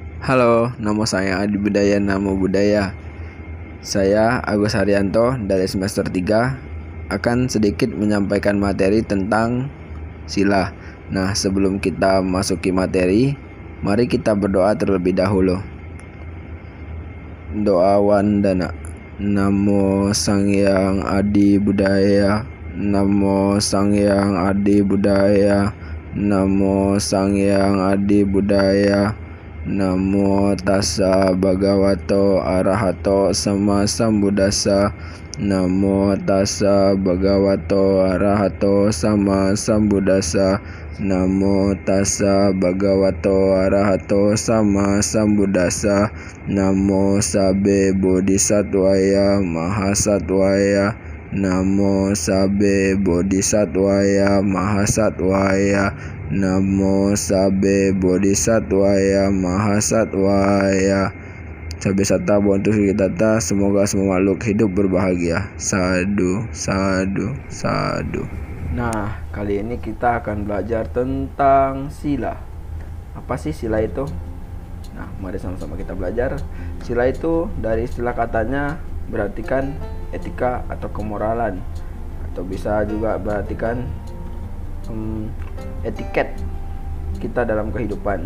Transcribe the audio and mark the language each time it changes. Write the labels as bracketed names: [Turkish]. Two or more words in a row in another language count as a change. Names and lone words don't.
[Indonesian] Halo, nama saya [Pali] Adi Budaya Namo Budaya. [Indonesian] Saya Agus Haryanto dari semester 3 akan sedikit menyampaikan materi tentang sila. Nah, sebelum kita masuki materi, mari kita berdoa terlebih dahulu. [Pali] Doa Wandana. Namo Sangyang Adi Budaya. Namo Sangyang Adi Budaya. Namo Sangyang Adi Budaya. Namo tassa bhagavato arahato sama sambuddhassa. Namo tassa bhagavato arahato sama sambuddhassa. Namo tassa bhagavato arahato sama sambuddhassa. Namo sabbe bodhisattvaya mahasattvaya. Namo sabbe bodhisattvaya mahasattvaya. Namo sabbe bodhisattvaya mahasattvaya. Sabbe satta bontu sugitata, [Indonesian] semoga semua makhluk hidup berbahagia. [Pali] Sadu, sadu, sadu. [Indonesian] Nah, kali ini kita akan belajar tentang sila. Apa sih sila itu? Nah, mari sama-sama kita belajar. Sila itu dari istilah katanya berartikan etika atau kemoralan, atau bisa juga berartikan etiket kita dalam kehidupan.